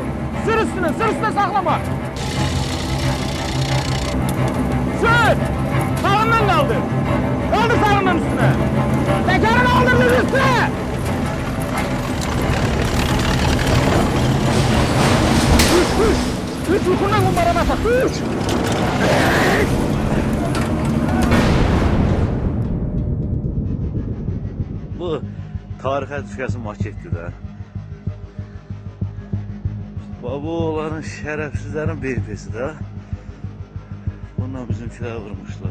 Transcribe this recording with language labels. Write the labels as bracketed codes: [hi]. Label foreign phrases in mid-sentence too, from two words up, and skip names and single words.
[tr] Sır üstüne saklama. Sür! Sağından kaldır. Kaldır sağından üstüne. Tekerini kaldırdın üstüne. Üç yukundan kumbarana tak. Üç. [az] Bu tarixə düşkəsi maketdir də. Bu olanın şərəfsizlərin BMP'si də. Bununla bizimkilər vurmuşlar.